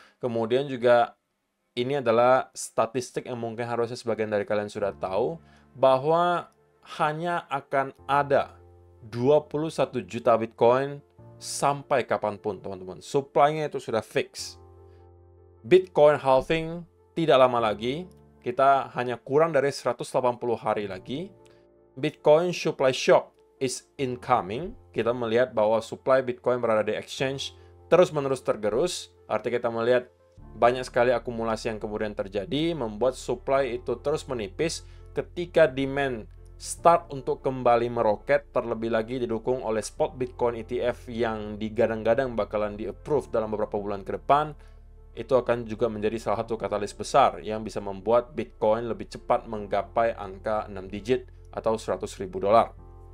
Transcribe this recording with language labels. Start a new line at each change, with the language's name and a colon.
Indonesian: Kemudian juga ini adalah statistik yang mungkin harusnya sebagian dari kalian sudah tahu, bahwa hanya akan ada 21 juta Bitcoin sampai kapanpun, teman-teman. Supply-nya itu sudah fix. Bitcoin halving tidak lama lagi, kita hanya kurang dari 180 hari lagi.
English: Bitcoin supply shock is incoming.
Indonesian: Kita melihat bahwa supply Bitcoin berada di exchange terus-menerus tergerus. Artinya kita melihat banyak sekali akumulasi yang kemudian terjadi, membuat supply itu terus menipis. Ketika demand start untuk kembali meroket, terlebih lagi didukung oleh spot Bitcoin ETF yang digadang-gadang bakalan di-approve dalam beberapa bulan ke depan, itu akan juga menjadi salah satu katalis besar yang bisa membuat Bitcoin lebih cepat menggapai angka 6 digit atau 100.000 dolar.